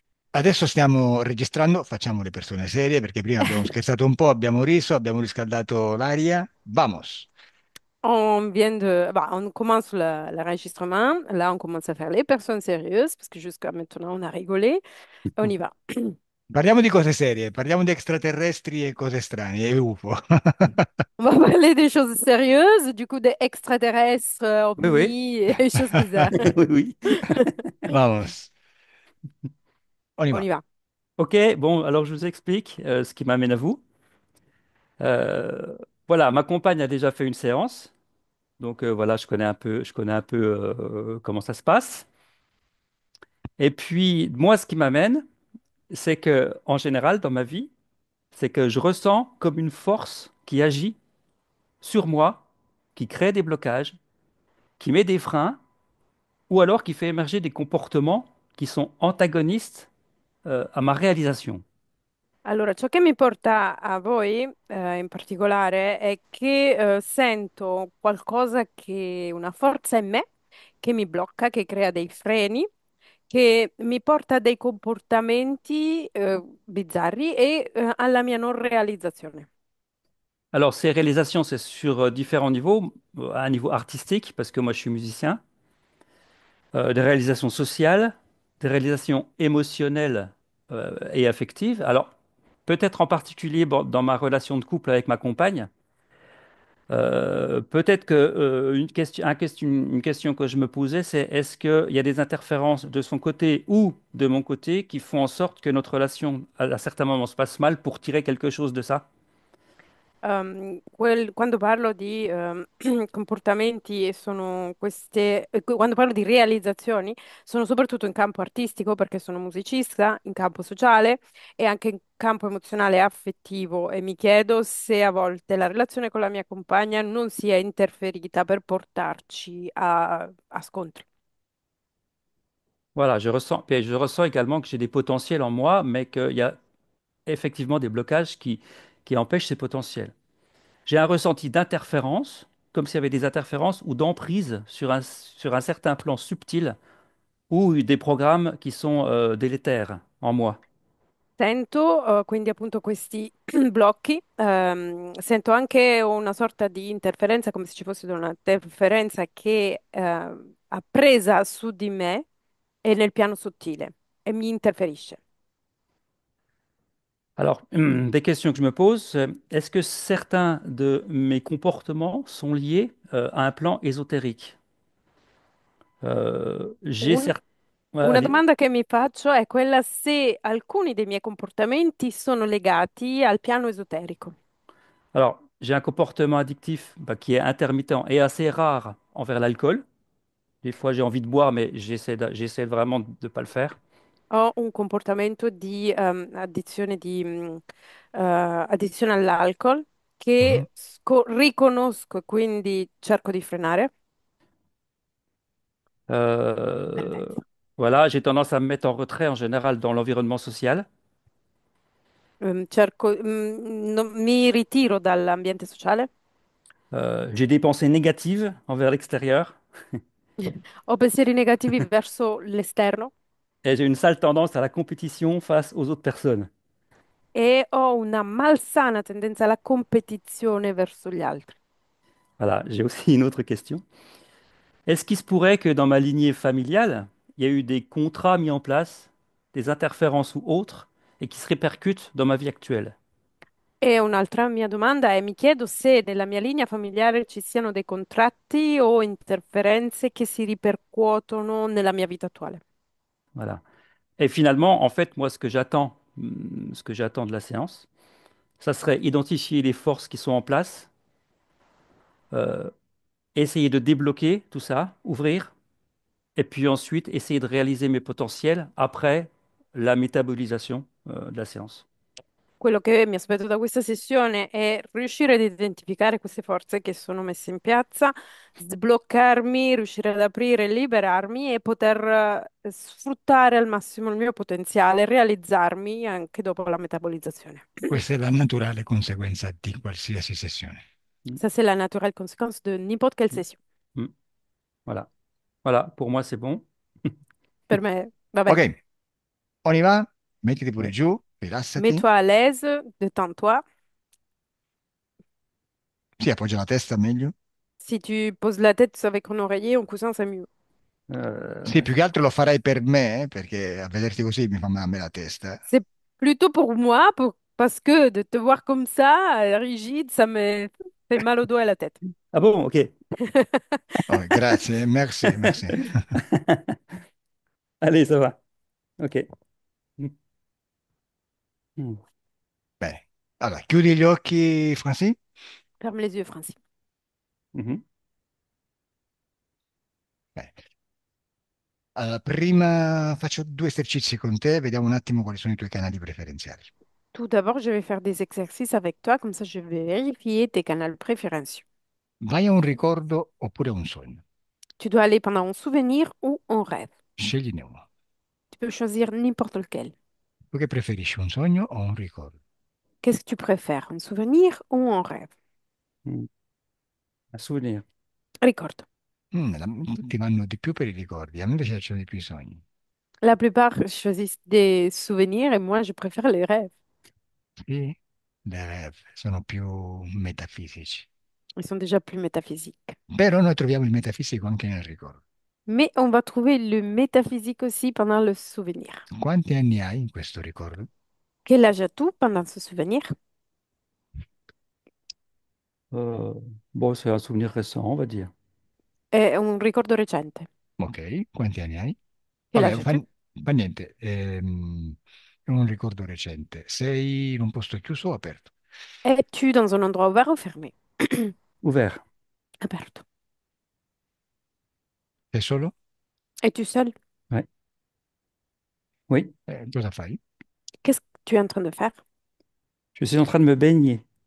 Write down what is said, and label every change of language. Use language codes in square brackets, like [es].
[it] Adesso stiamo registrando, facciamo le persone serie perché prima abbiamo scherzato un po', abbiamo riso, abbiamo riscaldato l'aria. [es] Vamos! [fr] On vient de, bah, on commence l'enregistrement. Là, on commence à faire les personnes sérieuses parce que jusqu'à maintenant, on a rigolé. On y va. [it] Parliamo di cose serie, parliamo di extraterrestri e cose strane, e UFO. [fr] On va parler des choses sérieuses, du coup des extraterrestres, Oui, oui. ovnis et des choses bizarres. Oui, oui. [es] Vamos, [fr] on y On va. y va. Ok, bon, alors je vous explique ce qui m'amène à vous. Euh, voilà, ma compagne a déjà fait une séance, donc voilà, je connais un peu comment ça se passe. Et puis, moi, ce qui m'amène, c'est que, en général, dans ma vie, c'est que je ressens comme une force qui agit sur moi, qui crée des blocages, qui met des freins, ou alors qui fait émerger des comportements qui sont antagonistes à ma réalisation. [it] Allora, ciò che mi porta a voi, in particolare, è che sento qualcosa che, una forza in me che mi blocca, che crea dei freni, che mi porta a dei comportamenti bizzarri e alla mia non realizzazione. [fr] Alors, ces réalisations, c'est sur différents niveaux. À un niveau artistique, parce que moi, je suis musicien, des réalisations sociales, des réalisations émotionnelles et affectives. Alors, peut-être en particulier bon, dans ma relation de couple avec ma compagne, peut-être que une question que je me posais, c'est est-ce qu'il y a des interférences de son côté ou de mon côté qui font en sorte que notre relation, à certains moments, se passe mal pour tirer quelque chose de ça? [it] Quando parlo di comportamenti e sono queste, quando parlo di realizzazioni, sono soprattutto in campo artistico perché sono musicista, in campo sociale e anche in campo emozionale e affettivo e mi chiedo se a volte la relazione con la mia compagna non sia interferita per portarci a scontri. [fr] Voilà, puis je ressens également que j'ai des potentiels en moi, mais qu'il y a effectivement des blocages qui empêchent ces potentiels. J'ai un ressenti d'interférence, comme s'il y avait des interférences ou d'emprise sur un certain plan subtil ou des programmes qui sont délétères en moi. [it] Sento quindi appunto questi blocchi, sento anche una sorta di interferenza, come se ci fosse una interferenza che ha presa su di me e nel piano sottile e mi interferisce. [fr] Alors, des questions que je me pose, est-ce que certains de mes comportements sont liés à un plan ésotérique? J'ai certes... Ouais, [it] una domanda che mi faccio è quella se alcuni dei miei comportamenti sono legati al piano esoterico. [fr] Alors, j'ai un comportement addictif bah, qui est intermittent et assez rare envers l'alcool. Des fois, j'ai envie de boire, mais j'essaie vraiment de ne pas le faire. [it] Ho un comportamento di addizione, addizione all'alcol Mhm. che riconosco e quindi cerco di frenare. [fr] Euh, voilà, j'ai tendance à me mettre en retrait en général dans l'environnement social. [it] Mi ritiro dall'ambiente sociale. [fr] J'ai des pensées négatives envers l'extérieur [it] Ho pensieri negativi verso l'esterno [fr] et j'ai une sale tendance à la compétition face aux autres personnes. [it] e ho una malsana tendenza alla competizione verso gli altri. [fr] Voilà, j'ai aussi une autre question. Est-ce qu'il se pourrait que dans ma lignée familiale, il y a eu des contrats mis en place, des interférences ou autres, et qui se répercutent dans ma vie actuelle? [it] E un'altra mia domanda è, mi chiedo se nella mia linea familiare ci siano dei contratti o interferenze che si ripercuotono nella mia vita attuale. [fr] Voilà. Et finalement, en fait, moi, ce que j'attends de la séance, ça serait identifier les forces qui sont en place, euh, essayer de débloquer tout ça, ouvrir, et puis ensuite essayer de réaliser mes potentiels après la métabolisation, de la séance. [it] Quello che mi aspetto da questa sessione è riuscire ad identificare queste forze che sono messe in piazza, sbloccarmi, riuscire ad aprire, liberarmi e poter sfruttare al massimo il mio potenziale, realizzarmi anche dopo la metabolizzazione. Questa è la naturale conseguenza di qualsiasi sessione. Mm, [fr] Ça, c'est la naturelle conséquence de n'importe quelle mm, session. mm. Voilà. Voilà, pour moi, c'est bon. [it] Per me va Ok, bene. [fr] on y va? [it] Mettiti pure [fr] Ouais. [it] giù, rilassati. [fr] Mets-toi à l'aise, détends-toi. [it] Sì, appoggia la testa meglio. [fr] Si tu poses la tête avec un oreiller, un coussin, c'est mieux. [it] Sì, più che altro lo farei per me, perché a vederti così mi fa male a me la testa. [fr] C'est plutôt pour moi, parce que de te voir comme ça, rigide, ça me fait mal au dos et à la tête. Ah bon, ok. Oh, [it] grazie, [fr] merci, merci. Allez, ça va. Ok. Mm. [it] Bene. Allora, chiudi gli occhi, Franci. [fr] Ferme les yeux, Francis. Mhm. [it] Bene. Allora, prima faccio due esercizi con te, vediamo un attimo quali sono i tuoi canali preferenziali. [fr] Tout d'abord, je vais faire des exercices avec toi, comme ça je vais vérifier tes canaux préférentiels. [it] Vai a un ricordo oppure a un sogno. [fr] Tu dois aller pendant un souvenir ou un rêve. [it] Scegliene uno. [fr] Tu peux choisir n'importe lequel. [it] Tu che preferisci, un sogno o un ricordo? [fr] Qu'est-ce que tu préfères, un souvenir ou un rêve? Mm. Un souvenir. [it] Ricordo. Tutti vanno di più per i ricordi, a me invece piacciono di più i sogni. [fr] La plupart choisissent des souvenirs et moi, je préfère les rêves. [it] Sì, [fr] le rêve [it] sono più metafisici. [fr] Ils sont déjà plus métaphysiques. [it] Però noi troviamo il metafisico anche nel ricordo. [fr] Mais on va trouver le métaphysique aussi pendant le souvenir. [it] Quanti anni hai in questo ricordo? [fr] Quel âge as-tu pendant ce souvenir? Euh, bon, c'est un souvenir récent, on va dire. [it] È un ricordo recente. Ok, quanti anni hai? [fr] Quel [it] Vabbè, [fr] âge as-tu? [it] fa niente, è un ricordo recente. Sei in un posto chiuso o aperto? [fr] Es-tu dans un endroit ouvert ou fermé? Ouvert. [it] Aperto. Sei solo? [fr] Es-tu seul? Ouais. Oui. [it] Cosa fai? [fr] Qu'est-ce que tu es en train de faire? Je suis en train de me baigner.